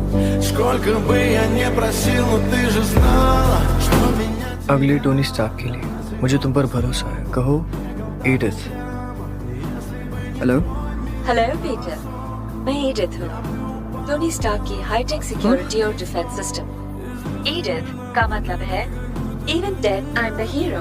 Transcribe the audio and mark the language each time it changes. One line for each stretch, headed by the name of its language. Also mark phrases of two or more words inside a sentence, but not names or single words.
Russian: Сколько бы я не просил, но ты же знала, что меня...
Hindi: अगली टोनी स्टार्क के लिए मुझे तुम पर भरोसा है। कहो एडिथ। हेलो। हेलो पीटर, मैं एडिथ हूँ, टोनी स्टार्क की
English: hi-tech security
Hindi: और
English: defence system.
Hindi: एडिथ का मतलब है
English: even dead I am the hero.